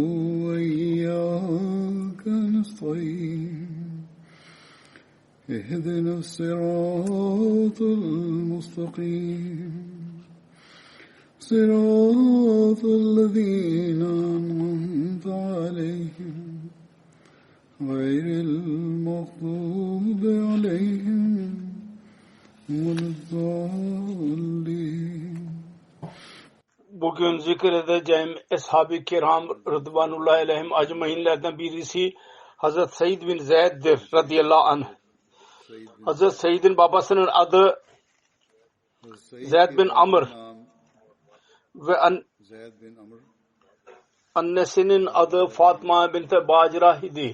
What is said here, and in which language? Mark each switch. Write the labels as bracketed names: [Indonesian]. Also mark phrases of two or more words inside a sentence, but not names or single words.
[Arabic] وإياك نستعين اهدنا الصراط المستقيم صراط الذين أنعمت عليهم غير المغضوب عليهم ولا الضالين. [Turkish] Bugün zikredeceğim Ashab-ı Kiram [Arabic] رضوان الله عليهم [Turkish] acmainlerden birisi Hazreti Said bin Zeyd'dir [Arabic] رضي الله عنه. [Turkish] Hazreti Said'in babasının adı Zeyd bin Amr ve annesinin adı Fatma bint Bacira idi.